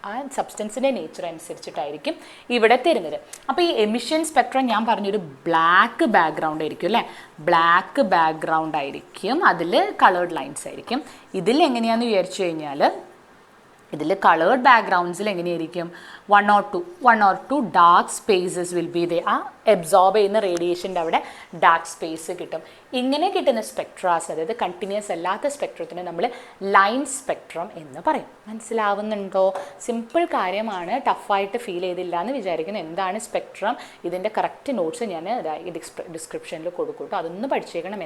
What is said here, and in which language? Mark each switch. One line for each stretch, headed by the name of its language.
Malayalam: ആ സബ്സ്റ്റൻസിൻ്റെ നേച്ചർ അനുസരിച്ചിട്ടായിരിക്കും ഇവിടെ തരുന്നത്. അപ്പോൾ ഈ എമിഷൻ സ്പെക്ട്രം ഞാൻ പറഞ്ഞൊരു ബ്ലാക്ക് ബാക്ക്ഗ്രൗണ്ട് ആയിരിക്കും അല്ലേ, ബ്ലാക്ക് ബാക്ക്ഗ്രൗണ്ട് ആയിരിക്കും, അതിൽ കളേർഡ് ലൈൻസ് ആയിരിക്കും. ഇതിൽ എങ്ങനെയാണെന്ന് വിചാരിച്ചു കഴിഞ്ഞാൽ, ഇതിൽ കളേർഡ് ബാക്ക്ഗ്രൗണ്ട്സിൽ എങ്ങനെയായിരിക്കും,
English: one or two dark spaces will be there.
Malayalam: ആ അബ്സോർബ് ചെയ്യുന്ന റേഡിയേഷൻ്റെ അവിടെ ഡാർക്ക് സ്പേസ് കിട്ടും. ഇങ്ങനെ കിട്ടുന്ന സ്പെക്ട്രാസ്, അതായത് കണ്ടിന്യൂസ് അല്ലാത്ത സ്പെക്ട്രത്തിന് നമ്മൾ ലൈൻ സ്പെക്ട്രം എന്ന് പറയും. മനസ്സിലാവുന്നുണ്ടോ? സിമ്പിൾ കാര്യമാണ്, ടഫായിട്ട് ഫീൽ ചെയ്തില്ല എന്ന് വിചാരിക്കുന്നു. എന്താണ് സ്പെക്ട്രം, ഇതിൻ്റെ കറക്റ്റ് നോട്ട്സ് ഞാൻ ഡിസ്ക്രിപ്ഷനിൽ കൊടുക്കും കേട്ടോ. അതൊന്ന് പഠിച്ചേക്കണം.